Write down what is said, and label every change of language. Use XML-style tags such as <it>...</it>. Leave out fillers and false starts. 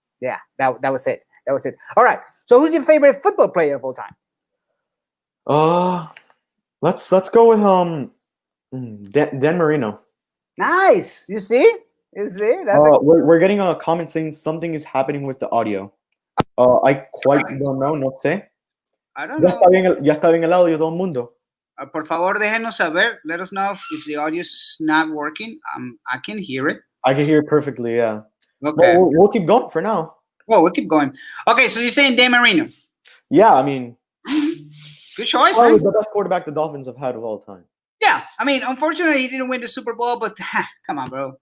<en>Yeah, that was it. All right. So who's your favorite football player of all time? Let's go with Dan Marino. Nice. You see? That's we're getting a comment saying something is happening with the audio. I quite don't know,</en> <es>no sé.</es> <en>I don't know.</en> <es>Ya está bien el audio todo el mundo. Por favor, déjenos saber.</es> <en>Let us know if the audio is not working. I can hear it. I can hear it perfectly, yeah. Okay. Well, we'll keep going for now. Well, we'll keep going. Okay, so you're saying Dan Marino? Yeah, I mean, good choice. Probably the best quarterback the Dolphins have had of all time. Yeah, I mean, unfortunately, he didn't win the Super Bowl, but come on, bro.</en>